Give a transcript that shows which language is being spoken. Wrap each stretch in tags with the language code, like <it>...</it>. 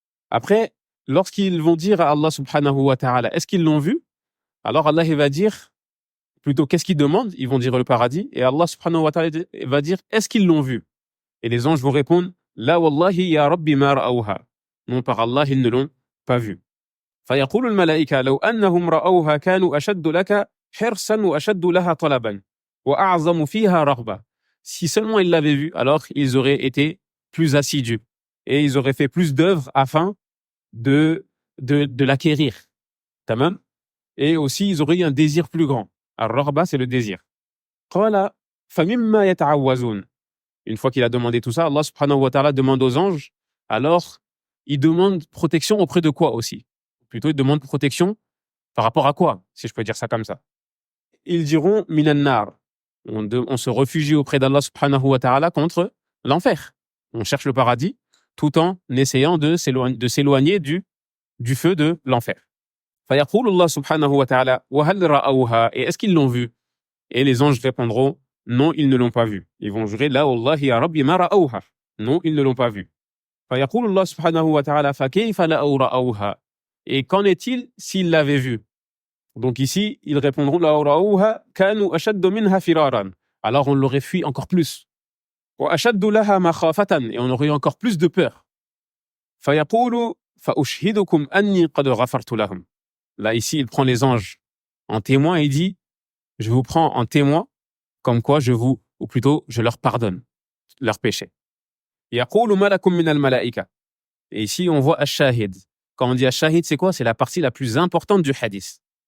<fr>Après, lorsqu'ils vont dire à Allah subhanahu wa ta'ala, est-ce qu'ils l'ont vu? Alors Allah il va dire, plutôt qu'est-ce qu'ils demandent? Ils vont dire le paradis. Et Allah subhanahu wa ta'ala va dire, est-ce qu'ils l'ont vu? Et les anges vont répondre,</fr> <ar>la wallahi ya rabbi ma ra'awha.</ar> <fr>Non, par Allah, ils ne l'ont pas vu.</fr> <ar>فيقول الملائكة لو أنهم رأوها كانوا أشد لك حرصا وأشد لها طلبا وأعظم فيها رغبة.</ar> <fr>Si seulement ils l'avaient vu, alors ils auraient été plus assidus et ils auraient fait plus d'œuvres afin de l'acquérir. Tamam? Et aussi, ils auraient eu un désir plus grand. Ar-raghba, c'est le désir.</fr> <ar>قال فمما يتعوذون.</ar> <fr>Une fois qu'il a demandé tout ça, Allah subhanahu wa ta'ala demande aux anges, alors il demande protection auprès de quoi aussi? Plutôt, il demande protection par rapport à quoi, si je peux dire ça comme ça? Ils diront</fr> <ar>minan nar.</ar> <fr>On se réfugie auprès d'Allah subhanahu wa ta'ala contre l'enfer. On cherche le paradis tout en essayant de s'éloigner du du feu de l'enfer.</fr> <ar>فيقول الله سبحانه وتعالى وهل رأوها</ar> <fr>et est-ce qu'ils l'ont vu? Et les anges répondront non, ils ne l'ont pas vu. Ils vont jurer là</fr> <ar>wallahi ya rabbi ma ra'awha.</ar> <fr>Non, ils ne l'ont pas vu.</fr> <ar>فيقول الله سبحانه وتعالى فكيف لو رأوها.</ar> <fr>Et qu'en est-il s'ils l'avaient vu? Donc ici, ils répondront</fr> <ar>لو رأوها كانوا أشد منها فرارا.</ar> <fr>Alors on l'aurait fui encore plus.</fr> <ar>وأشد لها مخافة.</ar> <fr>Et on aurait eu encore plus de peur.</fr> <ar>فيقول فأشهدكم أني قد غفرت لهم.</ar> <fr>Là, ici, il prend les anges en témoin et il dit, je vous prends en témoin, comme quoi ou plutôt, je leur pardonne leurs péchés.</fr> <ar>يقول ملك من الملائكة.</ar> <fr>Et ici, on voit ash-shahid. Quand on dit ash-shahid, c'est quoi? C'est la partie la plus importante du hadith.</fr>